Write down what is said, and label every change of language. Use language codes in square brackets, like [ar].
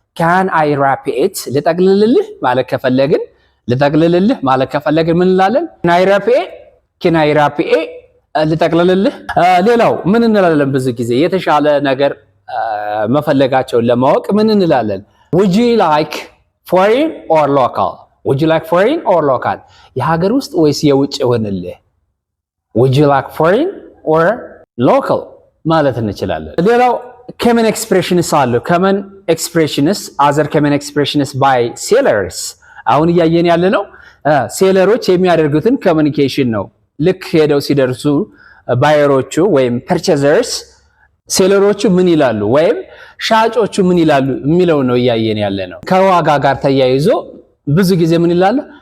[en] ካን አይ ራፕ ኢት፣ [am] ልጠቅልልልህ ማለት ከፈለግን ልጠቅልልልህ ማለት ከፈለግን ምን እንላለን? [en] ካን አይ ራፕ ኢት፣ [am] ልጠቅልልልህ። ሌላው ምን እንላለን? ብዙ ጊዜ የተሻለ ነገር መፈለጋቸውን ለማወቅ ምን እንላለን? [en] would you like foreign or local፣ would you like foreign or local፣ [am] የሀገር ውስጥ ወይስ የውጭ ይሆንልህ? [en] would you like foreign or local [am] ማለት እንችላለን። ሌላው common expressions አሉ። [en] common expressions other common expressions by sellers። [am] አሁን እያየን ያለ ነው ሴለሮች የሚያደርጉትን ኮሚኒኬሽን ነው። ልክ ሄደው ሲደርሱ ባየሮቹ ወይም ፐርቼዘርስ ሴለሮቹ ምን ይላሉ ወይም ሻጮቹ ምን ይላሉ የሚለው ነው እያየን ያለ ነው። ከዋጋ ጋር ተያይዞ ብዙ ጊዜ ምን ይላሉ?